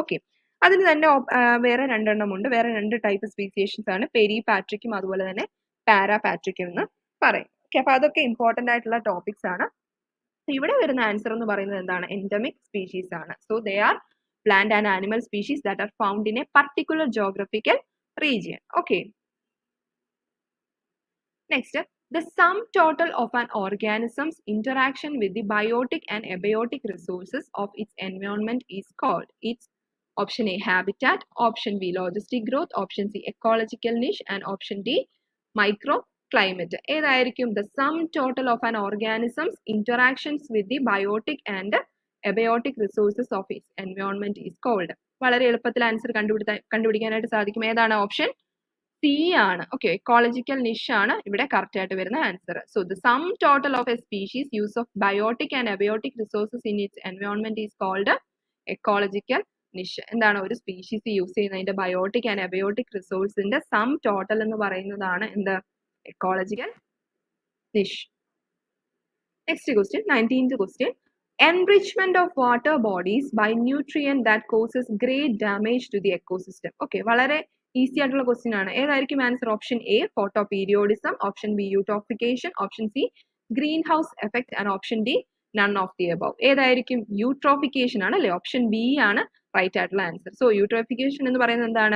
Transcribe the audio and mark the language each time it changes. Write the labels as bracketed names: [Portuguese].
[Malayalam] Okay, അതിന് തന്നെ വേറെ 2 എണ്ണം ഉണ്ട്. വേറെ 2 ടൈപ്പ് സ്പീസിയേഷൻസ് ആണ്, പെരിപാട്രിക്കും അതുപോലെ തന്നെ പാരാപാട്രിക്കും എന്ന് പറയും. ഓക്കെ, അപ്പൊ അതൊക്കെ ഇമ്പോർട്ടന്റ് ആയിട്ടുള്ള ടോപ്പിക്സ് ആണ്. ഇവിടെ വരുന്ന ആൻസർ എന്ന് പറയുന്നത് എന്താണ്, എൻഡമിക് സ്പീഷീസ് ആണ്. [English] So they are plant and animal species that are found in a particular geographical region. Okay, next, the sum total of an organism's interaction with the biotic and abiotic resources of its environment is called its Option A, habitat. Option B, logistic growth. Option C, ecological niche. And option D, microclimate. [Malayalam] ഏതായിരിക്കും? [English] The sum total of an organism's interactions with the biotic and abiotic resources of its environment is called. [Malayalam] വളരെ എളുപ്പത്തിൽ answer കണ്ടുപിടിക്കാനായിട്ട് സാധിക്കും. ഏതാണ്? Option C ആണ്. Okay, ecological നിഷ് ആണ് ഇവിടെ correct ആയിട്ട് വരുന്ന answer. [English] So the sum total of a species use of biotic and abiotic resources in its environment is called ecological niche. [Malayalam] എന്താണ്? ഒരു സ്പീഷീസ് യൂസ് ചെയ്യുന്നതിന്റെ biotic and abiotic റിസോഴ്സിന്റെ sum total എന്ന് പറയുന്നതാണ് എന്ത്? Ecological നിഷ്. Next question, 19th question. [English] Enrichment of water bodies by nutrient that causes great damage to the ecosystem. [Malayalam] Okay, വളരെ easy ആയിട്ടുള്ള question ആണ്. ഏതായിരിക്കും answer? [English] Option A, photoperiodism. Option B, eutrophication. Option C, green house effect. And option D, none of the above. [Malayalam] ഏതായിരിക്കും? Eutrophication ആണ് അല്ലെ? Option B ആണ് right ആയിട്ടുള്ള answer. So eutrophication എന്ന് പറയുന്നത് എന്താണ്?